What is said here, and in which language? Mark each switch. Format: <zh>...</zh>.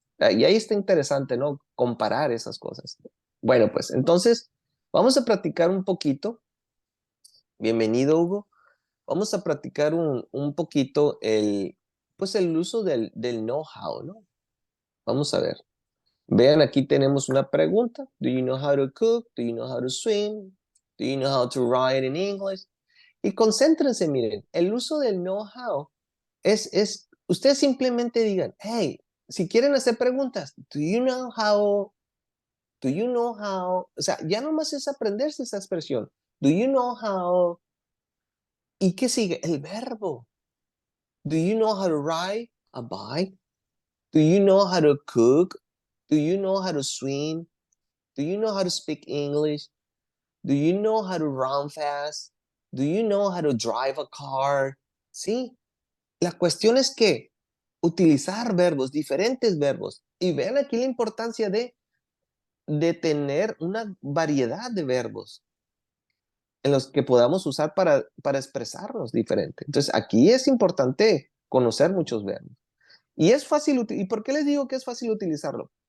<es>Y ahí está interesante, ¿no? Comparar esas cosas. Bueno, pues entonces vamos a practicar un poquito. Bienvenido, Hugo. Vamos a practicar un poquito pues el uso del know-how, ¿no? Vamos a ver. Vean, aquí tenemos una pregunta.</es> <en>Do you know how to cook? Do you know how to swim? Do you know how to write in English?</en> <es>Y concéntrense, miren, el uso del know-how ustedes simplemente digan,</es> <en>hey, si</en> <es>quieren hacer preguntas,</es> <en>do you know how,</en> <es>o sea, ya nomás es aprenderse esa expresión.</es> <en>Do you know how,</en> <es>¿y qué sigue? El verbo.</es> <en>Do you know how to ride a bike? Do you know how to cook? Do you know how to swim? Do you know how to speak English? Do you know how to run fast? Do you know how to drive a car?</en> <es>Sí, la cuestión es que utilizar verbos, diferentes verbos, y vean aquí la importancia de tener una variedad de verbos. en los que podamos usar para expresarnos diferente. Entonces, aquí es importante conocer muchos verbos. Y es fácil, ¿y por qué les digo que es fácil utilizarlo?</es>